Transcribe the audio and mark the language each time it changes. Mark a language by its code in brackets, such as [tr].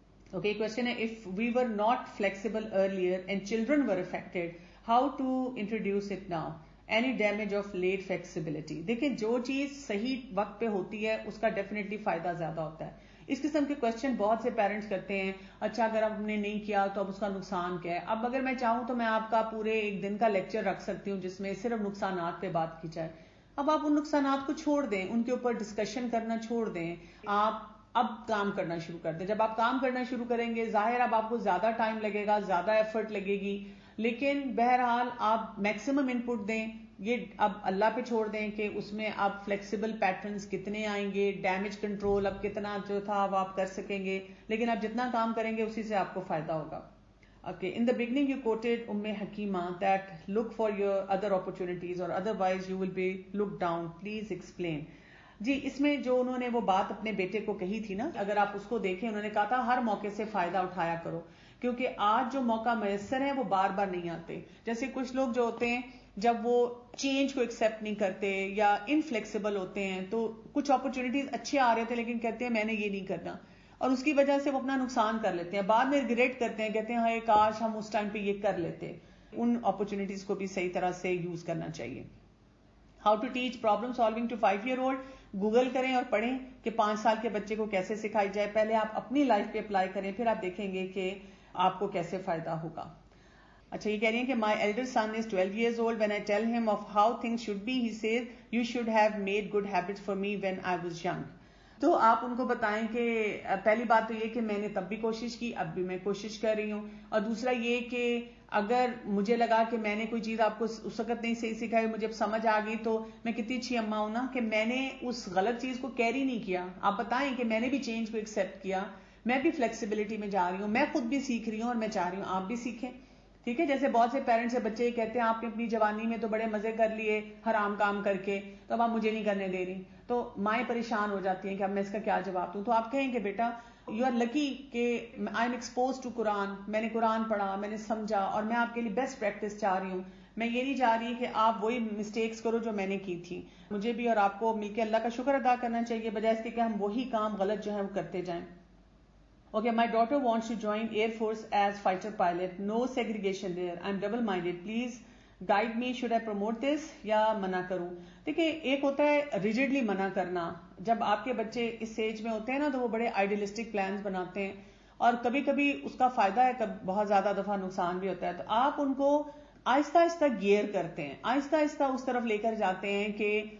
[en] Okay, question is, if we were not flexible earlier and children were affected, how to introduce it now? Any damage of late flexibility? [ur] دیکھیں جو چیز صحیح وقت پہ ہوتی ہے اس کا ڈیفینیٹلی فائدہ زیادہ ہوتا ہے. اس قسم کے کوشچن بہت سے پیرنٹس کرتے ہیں، اچھا اگر ہم نے نہیں کیا تو اب اس کا نقصان کیا ہے. اب اگر میں چاہوں تو میں آپ کا پورے ایک دن کا لیکچر رکھ سکتی ہوں جس میں صرف نقصانات پہ بات کی جائے. اب آپ ان نقصانات کو چھوڑ دیں، ان کے اوپر ڈسکشن کرنا چھوڑ دیں، آپ اب کام کرنا شروع کر دیں. جب آپ کام کرنا شروع کریں گے ظاہر اب آپ کو زیادہ ٹائم لگے گا، زیادہ ایفرٹ لگے گی، لیکن بہرحال آپ میکسیمم ان پٹ دیں. یہ اب اللہ پہ چھوڑ دیں کہ اس میں آپ فلیکسیبل پیٹرنز کتنے آئیں گے، ڈیمیج کنٹرول اب کتنا جو تھا وہ آپ کر سکیں گے، لیکن آپ جتنا کام کریں گے اسی سے آپ کو فائدہ ہوگا. [en] Okay, in the beginning you quoted Hakima that look for your other opportunities or otherwise you will be looked down. Please explain. [ur] جی اس میں جو انہوں نے وہ بات اپنے بیٹے کو کہی تھی نا، اگر آپ اس کو دیکھیں، انہوں نے کہا تھا ہر موقع سے فائدہ اٹھایا کرو، کیونکہ آج جو موقع میسر ہے وہ بار بار نہیں آتے. جیسے کچھ لوگ جو ہوتے ہیں جب وہ چینج کو ایکسپٹ نہیں کرتے یا انفلیکسیبل ہوتے ہیں، تو کچھ اپرچونیٹیز اچھے آ رہے تھے لیکن کہتے ہیں میں نے یہ نہیں کرنا، اور اس کی وجہ سے وہ اپنا نقصان کر لیتے ہیں، بعد میں ریگریٹ کرتے ہیں، کہتے ہیں ہائے کاش ہم اس ٹائم پہ یہ کر لیتے. ان اپرچونیٹیز کو بھی صحیح طرح سے یوز کرنا چاہیے. How to teach problem solving to 5 year old. Google کریں اور پڑھیں کہ 5 سال کے بچے کو کیسے سکھائی جائے. پہلے آپ اپنی لائف پہ اپلائی کریں، پھر آپ دیکھیں گے کہ آپ کو کیسے فائدہ ہوگا. [en] اچھا یہ کہہ رہی ہیں کہ my elder son is 12 years old. When I tell him of how things should be, he says you should have made good habits for me when I was young. [ur] تو آپ ان کو بتائیں کہ پہلی بات تو یہ کہ میں نے تب بھی کوشش کی، اب بھی میں کوشش کر رہی ہوں، اور دوسرا یہ کہ اگر مجھے لگا کہ میں نے کوئی چیز آپ کو اس وقت نہیں صحیح سکھائی، مجھے اب سمجھ آ گئی، تو میں کتنی اچھی اماں ہوں نا کہ میں نے اس غلط چیز کو کیری نہیں کیا. آپ بتائیں کہ میں نے بھی چینج کو ایکسپٹ کیا، میں بھی فلیکسیبلٹی میں جا رہی ہوں، میں خود بھی سیکھ رہی ہوں اور میں چاہ رہی ہوں آپ بھی سیکھیں. ٹھیک ہے، جیسے بہت سے پیرنٹس سے بچے کہتے ہیں آپ نے اپنی جوانی میں تو بڑے مزے کر لیے حرام کام کر کے، تو اب آپ مجھے نہیں کرنے دے رہی. تو مائیں پریشان ہو جاتی ہیں کہ اب میں اس کا کیا جواب دوں. تو آپ کہیں کہ بیٹا یو آر لکی کہ آئی ایم ایکسپوز ٹو قرآن، میں نے قرآن پڑھا، میں نے سمجھا، اور میں آپ کے لیے بیسٹ پریکٹس چاہ رہی ہوں. میں یہ نہیں چاہ رہی کہ آپ وہی مسٹیکس کرو جو میں نے کی تھی. مجھے بھی اور آپ کو مل کے اللہ کا شکر ادا کرنا چاہیے، بجائے اس کے کہ ہم وہی کام غلط جو ہے وہ کرتے جائیں. [en] Okay, my daughter wants to join Air Force as fighter pilot. No segregation there. I'm double-minded. Please guide me. [ur] Should I promote this یا منع کروں؟ دیکھیں ایک ہوتا ہے ریجڈلی منع کرنا. جب آپ کے بچے اس ایج میں ہوتے ہیں نا تو وہ بڑے آئیڈیلسٹک پلانز بناتے ہیں، اور کبھی کبھی اس کا فائدہ ہے، بہت زیادہ دفعہ نقصان بھی ہوتا ہے. تو آپ ان کو آہستہ آہستہ گیئر کرتے ہیں، آہستہ آہستہ اس طرف لے کر جاتے ہیں کہ